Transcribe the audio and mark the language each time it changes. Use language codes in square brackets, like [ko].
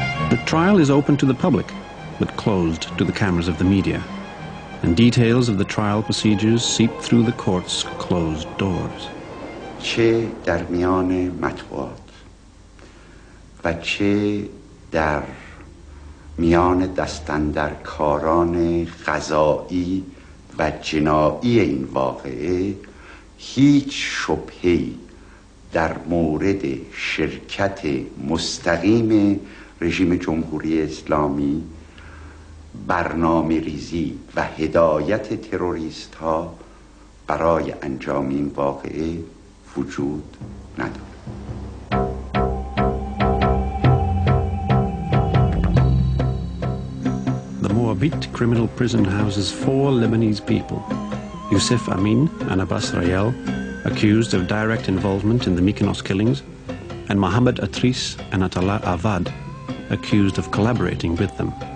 [en] The trial is open to the public, but closed to the cameras of the media, and details of the trial procedures seep through the court's closed doors. [fa] چه در میان مطبوعات و چه در میان دستاندرکاران قضایی و جنایی این واقعه هیچ شبهه‌ای در مورد شرکت مستقیم رژیم جمهوری اسلامی، برنامه ریزی و هدایت تروریست ها برای انجام این واقعه وجود ندارد. [en] Arabit criminal prison houses 4 Lebanese people: Youssef Amin and Abbas Rayel, accused of direct involvement in the Mykonos killings, and Mohammed Atris and Atala Avad, accused of collaborating with them.